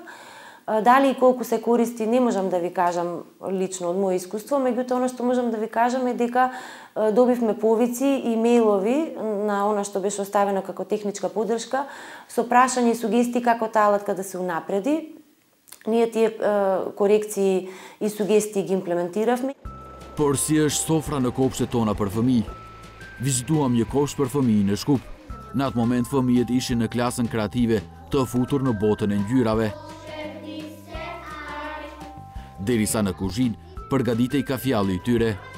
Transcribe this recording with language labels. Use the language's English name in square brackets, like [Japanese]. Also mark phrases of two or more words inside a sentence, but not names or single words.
[Macedonian] Дали и колку се користи, не можам да ви кажам лично од моје искуство, меѓутоа она што можам да ви кажам е дека добивме повици и мејлови на она што беше оставено како техничка поддршка со прашања и сугестии како таа алатка да се унапреди. Ние тие корекции и сугестии ги имплементиравме. [Albanian] Por si është sofra në kopshtet tona për fëmijë? Vizituam një kopsht për fëmijë në Shkup. Në atë moment fëmijët ishin në klasën kreative të futur në botën e ngjyrave. Derisa në kuzhinë përgatitej kafjalli i tyre.